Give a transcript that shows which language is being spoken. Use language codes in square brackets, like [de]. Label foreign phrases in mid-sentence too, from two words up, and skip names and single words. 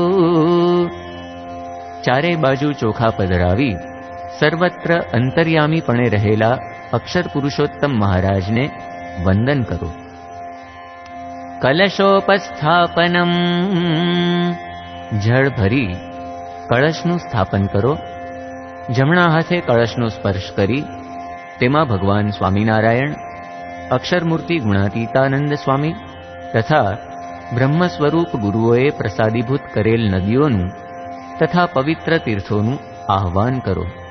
[gu] ચારે બાજૂ ચોખા પધરાવી સર્વત્ર અંતર્યામીપણે રહેલા અક્ષર પુરુષોત્તમ મહારાજ ને વંદન કરો। कलशोपस्थापनम् જળ ભરી કળશનું સ્થાપન કરો. જમણા હાથે કળશનો સ્પર્શ કરી તેમાં ભગવાન સ્વામિનારાયણ, અક્ષરમૂર્તિ ગુણાતીતાનંદ સ્વામી તથા બ્રહ્મ સ્વરૂપ ગુરુઓએ પ્રસાદીભૂત કરેલ નદીઓનું તથા પવિત્ર તીર્થોનું આહ્વાન કરો.